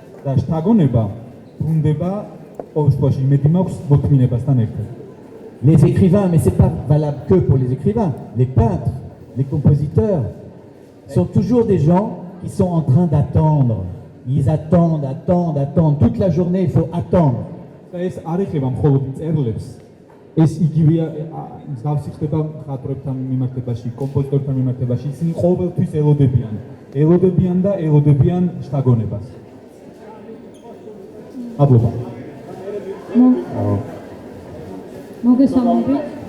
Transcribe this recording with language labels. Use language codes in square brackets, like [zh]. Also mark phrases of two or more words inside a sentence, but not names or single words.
[fr] Les écrivains, mais c'est pas valable que pour les écrivains, les peintres, les compositeurs sont toujours des gens qui sont en train d'attendre. Ils attendent. Toute la journée, il faut attendre. [ka] ეს იგივეა მსგავსი ხდება მხატვრებთან მიმართებაში, კომპოზიტორებთან მიმართებაში, ისინი ყოველთვის ელოდებიან და ელოდებიან შთაგონებას. მადლობა. მოგესალმებით.